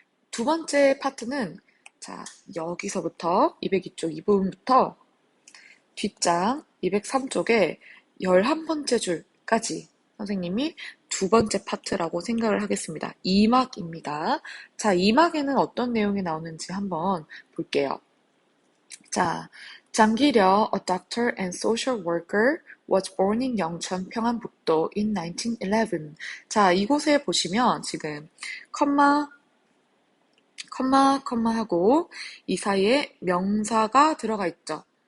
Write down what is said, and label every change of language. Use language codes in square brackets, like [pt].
[ko] 두 번째 파트는 자, 여기서부터 202쪽 이 부분부터 뒷장 203쪽에 11번째 줄까지 선생님이 두 번째 파트라고 생각을 하겠습니다. 2막입니다. 자, 2막에는 어떤 내용이 나오는지 한번 볼게요. [en] 자, 장기려, a doctor and social worker, was born in 영천 평안북도 in 1911. [ko] 자, 이곳에 보시면 지금 컴마 하고 이 사이에 명사가 들어가 있죠.